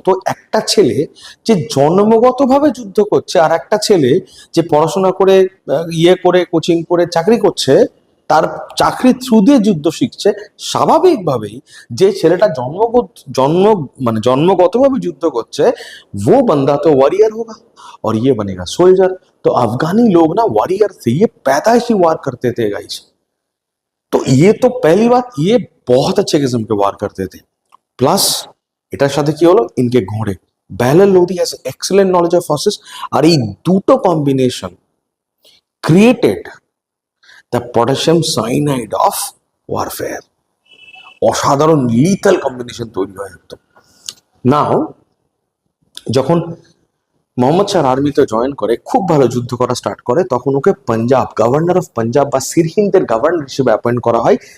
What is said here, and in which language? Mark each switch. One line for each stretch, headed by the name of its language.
Bangla: তো একটা ছেলে যে জন্মগতভাবে যুদ্ধ করছে, আর একটা ছেলে যে পড়াশোনা করে ইয়ে করে কোচিং করে চাকরি করছে, তার চাকরির থ্রু দিয়ে যুদ্ধ শিখছে, স্বাভাবিকভাবেই যে ছেলেটা জন্মগতভাবে যুদ্ধ করছে,
Hindi: वो बंदा तो वॉरियर होगा और ये बनेगा सोल्जर। तो अफगानी लोग ना वॉरियर थे, ये पैदाइशी वार करते थे गाइस। तो ये तो पहली बात, ये बहुत अच्छे किस्म के वार करते थे।
Bangla: প্লাস এটার সাথে কি হলো,
English: ইনকে ঘোড়ে, Bahlul Lodi has excellent knowledge of horses.
Bangla: আর এই দুটো
English: Combination created the potassium cyanide of warfare.
Bangla: অসাধারণ লিথাল কম্বিনেশন তৈরি হয় একদম। নাও যখন মোহাম্মদ শাহ আর্মিতে জয়েন করে, খুব ভালো যুদ্ধ করা স্টার্ট করে, তখন ওকে পাঞ্জাব, গভর্নর অফ পাঞ্জাব বা সিরহিন্দের গভর্নর হিসেবে অ্যাপয়েন্ট করা হয়।